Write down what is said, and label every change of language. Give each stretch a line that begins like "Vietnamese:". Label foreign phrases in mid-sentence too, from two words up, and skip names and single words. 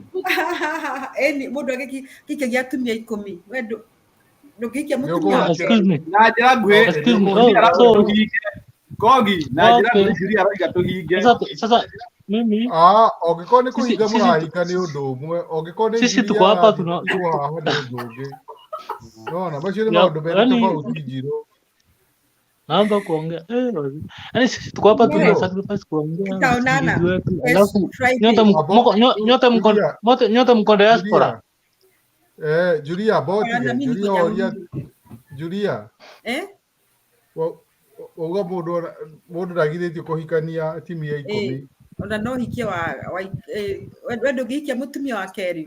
Kikuyu: eni mũndũ agĩkikagia atumia 10 wendo ndũngĩikia mũtumia na njĩra nguhĩ Kogi na njĩra nguhĩ Julia arauga tũhinge
Swahili: mimi
Kikuyu: ongĩkorwo nĩ kũhinga mũrahika nĩ ũndũ ũmwe ongĩkorwo nĩ
Swahili: sisi tuko hapa
Kikuyu: haha nĩ ũndũ ũngĩ no macio nĩ maũndũ mena tofauti Njiro
Swahili: naomba kuongea yaani sisi tuko hapa tuna sacrifice kuongea tutaonana alafu nyote mko diaspora
Kikuyu: Julia boti Julia uga mundu ndagithĩtio kũhikania atumia 10 ona no hikie we ndũngĩhikia mũtumia wa kerĩ